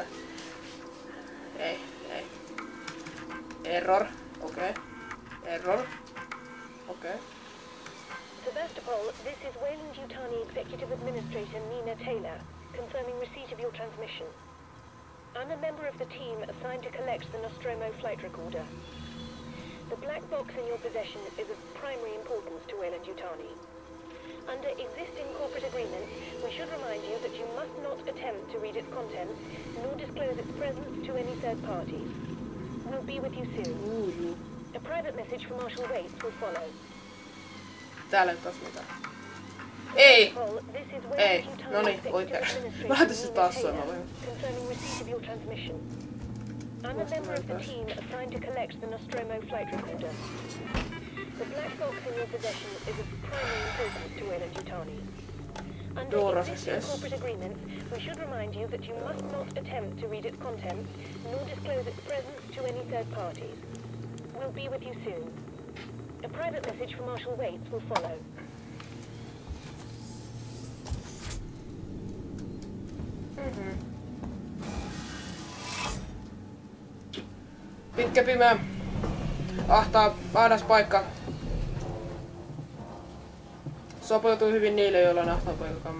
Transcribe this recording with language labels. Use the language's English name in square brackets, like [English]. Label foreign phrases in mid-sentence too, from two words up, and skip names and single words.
[Finnish] Ei. Error. Okei. Error. Okei. Sebastopol, [English] this is Weyland-Yutani Executive Administrator Nina Taylor, confirming receipt of your transmission. I'm a member of the team assigned to collect the Nostromo flight recorder. The black box in your possession is of primary importance to Weyland-Yutani. Under existing corporate agreements, we should remind you that you must not attempt to read its contents, nor disclose its presence to any third parties. We'll be with you soon. A private message from Marshal Waits will follow. [Finnish] Täällä ei taas mitään. Ei! Ei. Noniin, oikein. Mä laitan se taas soimaan. [English] Confirming receipt of your transmission. I'm a member of the team assigned to collect the Nostromo flight recorder. The black box in your possession is of primary importance to Weyland-Yutani. Under existing corporate agreements, we should remind you that you must not attempt to read its contents, nor disclose its presence to any third parties. We'll be with you soon. A private message from Marshal Waits will follow. [Finnish] Pitkä pimeä. Ahdas paikka. Sopeutuu hyvin niille, joilla on ahtaa paikkakamma.